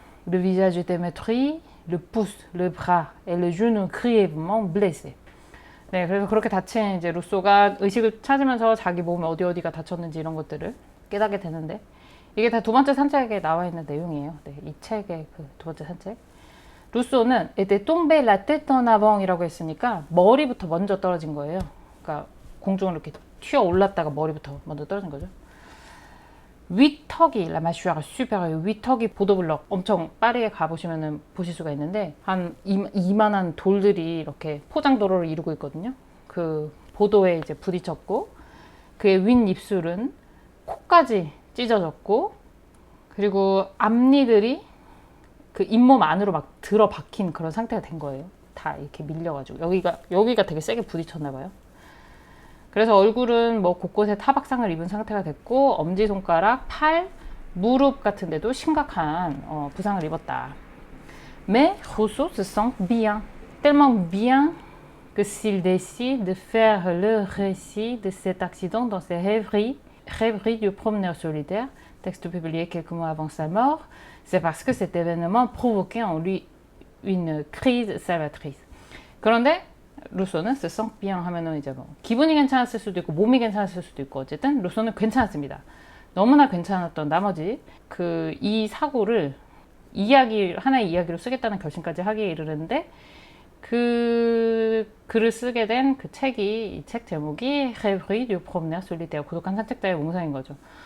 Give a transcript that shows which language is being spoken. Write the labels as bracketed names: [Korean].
[French] Le visage était meurtri, le pouce, le bras et le genou grièvement blessés. [Korean] 네, 그래서 그렇게 다친 이제 루소가 의식을 찾으면서 자기 몸에 어디가 다쳤는지 이런 것들을 깨닫게 되는데 이게 다 두 번째 산책에 나와 있는 내용이에요. 네, 이 책의 그 두 번째 산책. 루소는 [French] était tombé la tête en avant [Korean] 이라고 했으니까 머리부터 먼저 떨어진 거예요. 그러니까 공중으로 이렇게 튀어 올랐다가 머리부터 먼저 떨어진 거죠. 윗턱이 [French] la mâchoire supérieure [Korean] 윗턱이 보도블럭 엄청 빠르게 가보시면은 보실 수가 있는데 한 이만한 돌들이 이렇게 포장도로를 이루고 있거든요. 그 보도에 이제 부딪혔고 그의 윗입술은 코까지 찢어졌고 그리고 앞니들이 그 잇몸 안으로 막 들어박힌 그런 상태가 된 거예요. 다 이렇게 밀려가지고 여기가 되게 세게 부딪혔나 봐요. 그래서 얼굴은 뭐 곳곳에 타박상을 입은 상태가 됐고 엄지손가락, 팔, 무릎 같은 데도 심각한 부상을 입었다. [French] Mais Rousseau se sent bien, tellement bien que s'il décide de faire le récit de cet accident dans ses rêveries du promeneur solitaire, texte publié quelques mois avant sa mort, c'est parce que cet événement provoquait en lui une crise salvatrice. [Korean] 그런데 루소는 [French] se sent bien [Korean] 하면은 이제 뭐 기분이 괜찮았을 수도 있고 몸이 괜찮았을 수도 있고 어쨌든 루소는 괜찮았습니다. 너무나 괜찮았던 나머지 그 이 사고를 하나의 이야기로 쓰겠다는 결심까지 하기에 이르는데 그 글을 쓰게 된 그 책이 이 책 제목이 Rêverie du promeneur solitaire 고독한 산책자의 몽상인 거죠.